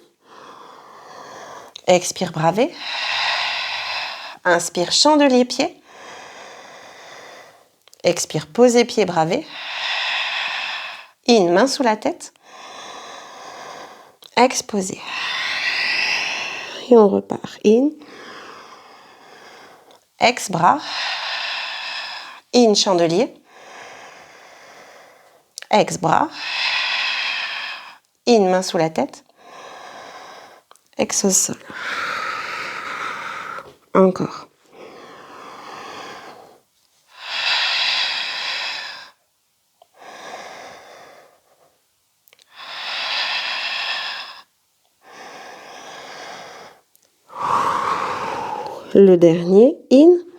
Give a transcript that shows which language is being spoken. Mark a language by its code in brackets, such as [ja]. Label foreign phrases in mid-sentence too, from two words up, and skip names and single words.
[fr] Expire, bravé. Inspire, chandelier, pied. Expire, poser pied, bravé. In, main sous la tête. Exposer. Et on repart. In. Ex, bras. In, chandelier. Ex, bras. In, main sous la tête. Ex au sol. Encore. Le dernier, in.